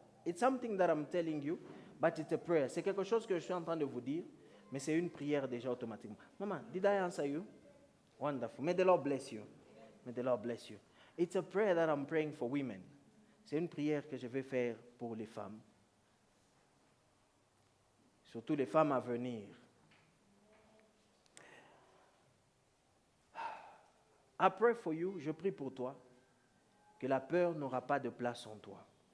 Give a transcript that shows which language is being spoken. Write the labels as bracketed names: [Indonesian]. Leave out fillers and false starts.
[English] It's something that I'm telling you, but it's a prayer. [French] C'est quelque chose que je suis en train de vous dire, mais c'est une prière déjà automatiquement. [English] Maman, did I answer you? Wonderful. May the Lord bless you. May the Lord bless you. It's a prayer that I'm praying for women. [French] C'est une prière que je vais faire pour les femmes. Surtout les femmes à venir. [English] I pray for you, [French] je prie pour toi, que la peur n'aura pas de place en toi.